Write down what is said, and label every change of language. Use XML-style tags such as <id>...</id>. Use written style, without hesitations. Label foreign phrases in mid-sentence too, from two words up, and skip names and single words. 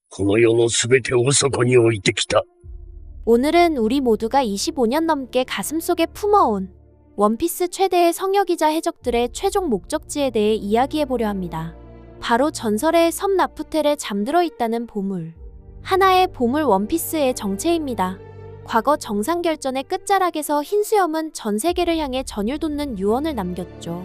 <ja>この世のすべてをそこに置いてきた。</ja> <ko>오늘은 우리 모두가 25년 넘게 가슴속에 품어온 원피스 최대의 성역이자 해적들의 최종 목적지에 대해 이야기해보려 합니다. 바로 전설의 섬 라푸텔에 잠들어 있다는 보물. 하나의 보물 원피스의 정체입니다. 과거 정상결전의 끝자락에서 흰수염은 전 세계를 향해 전율 돋는 유언을 남겼죠.</ko>